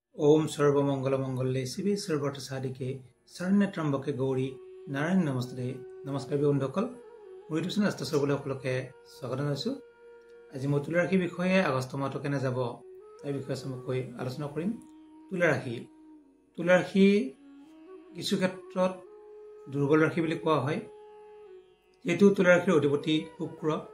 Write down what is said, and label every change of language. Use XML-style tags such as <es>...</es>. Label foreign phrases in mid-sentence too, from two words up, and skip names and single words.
<sa>ओम सर्वमंगल मंगल्ये शिवे सर्वत्र साधिके शरण्ये त्र्यंबके गौरी नारायण नमस्ते।</sa> <as>नमस्कार बंधुসকল, মোৰ ইউটিউব চেনেল আস্থা সৰ্বলে সকলোকে স্বাগত জনাইছো। আজি মই তুলা ৰাশিৰ বিষয়ে আগষ্ট মাহটো কেনে যাব এই বিষয়ে চমুকৈ আলোচনা কৰিম। তুলা ৰাশি কিছু ক্ষেত্ৰত দুৰ্বল ৰাশি বুলি কোৱা হয়। যেহেতু তুলা ৰাশিৰ অধিপতি শুক্ৰ।</as>